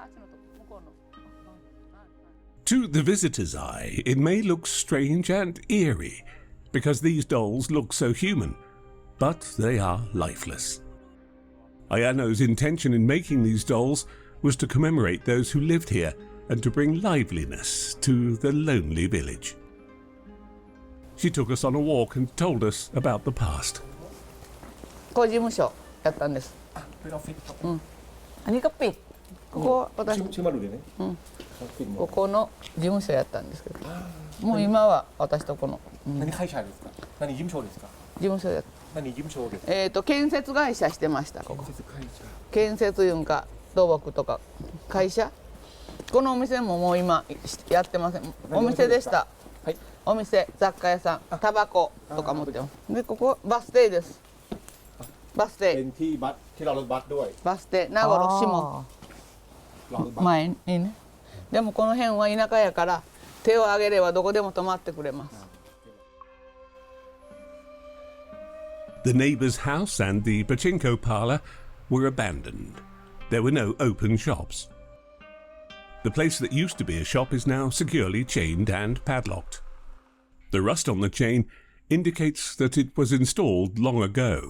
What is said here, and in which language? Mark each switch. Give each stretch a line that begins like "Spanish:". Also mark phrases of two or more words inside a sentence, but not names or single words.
English: To the visitor's eye, it may look strange and eerie because these dolls look so human, but they are lifeless. Ayano's intention in making these dolls was to commemorate those who lived here and to bring liveliness to the lonely village. She took us on a walk and told us about the past.
Japanese: ここ事務所やったんです。
Thai: อันนี้ก็ปิด
Japanese: ここ私
Thai: ชื่อมาดูดิเนี่ย
Japanese: ここの事務所やったんですけど、もう今は私とこの、何会社ですか？何事務所ですか？事務所やっ何事務所ですか？建設会社してましたここ。建設会社。建設いうんか土木とか会社。このお店ももう今やってません。お店でした。はい。お店雑貨屋さん、タバコとか持ってます。でここバス停です。バス
Thai: เป็
Japanese: 停。
Thai: นที่บัสที่เรารถบัสด้วย
Japanese: バス停名頃下
Thai: รอรถบัส
Japanese: 前にね。でもこの辺は田舎やから手を挙げればどこでも止まってくれます。
English: The neighbour's house and the pachinko parlour were abandoned. There were no open shops. The place that used to be a shop is now securely chained and padlocked. The rust on the chain indicates that it was installed long ago.